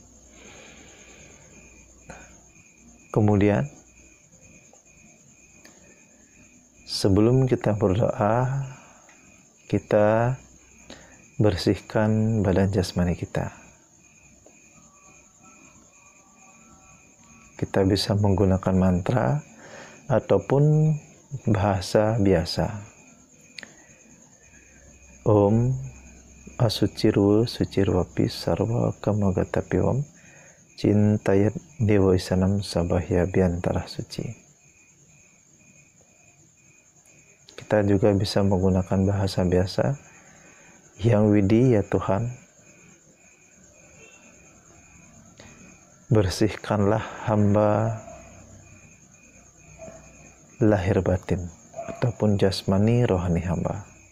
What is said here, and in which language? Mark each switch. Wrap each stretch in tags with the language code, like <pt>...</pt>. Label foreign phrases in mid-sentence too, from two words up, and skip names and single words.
<id>Kemudian, sebelum kita berdoa, kita bersihkan badan jasmani kita. Kita bisa menggunakan mantra ataupun bahasa biasa.</id> <sa>Om asuciru sucirwapi sarva kamagatapiwam cintayat dewa isanam sabahya biantara suci.</sa> <id>Kita juga bisa menggunakan bahasa biasa. Yang Widi, ya Tuhan, bersihkanlah hamba lahir batin ataupun jasmani rohani hamba.</id>